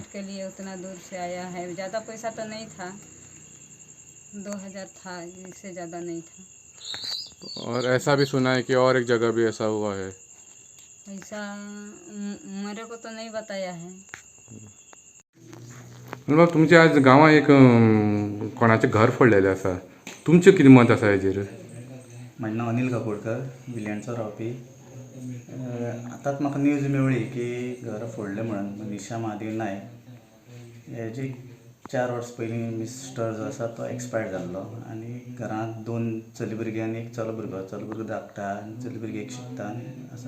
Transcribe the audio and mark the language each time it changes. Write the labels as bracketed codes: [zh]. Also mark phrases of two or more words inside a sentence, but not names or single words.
[hi] पेट के लिए उतना दूर से आया है। ज़्यादा पैसा तो नहीं था, 2000 था, इससे ज़्यादा नहीं था। और ऐसा भी सुना है कि और एक जगह भी ऐसा हुआ है? ऐसा मेरे को तो नहीं बताया है। [kok] मग तुमच्या आज गांवांत एक कोणाचें घर फोडलेलें आसा, तुमचें कितें मत आसा हेजेर? म्हजें नांव अनिल काकोडकर, विलियंड्सां रावपी. आतांच म्हाका न्यूज मेवळी की घर फोडलें म्हणून मनीषा महादेव नायक. हेजे 4 वर्सां पयलीं मिस्टर जो आसा तो एक्सपायर्ड जाल्लो आनी घरांत 2 चली भुरगीं आनी एक चलो भुरगो धाकटा आनी चली भुरगी एक शिकता आसा.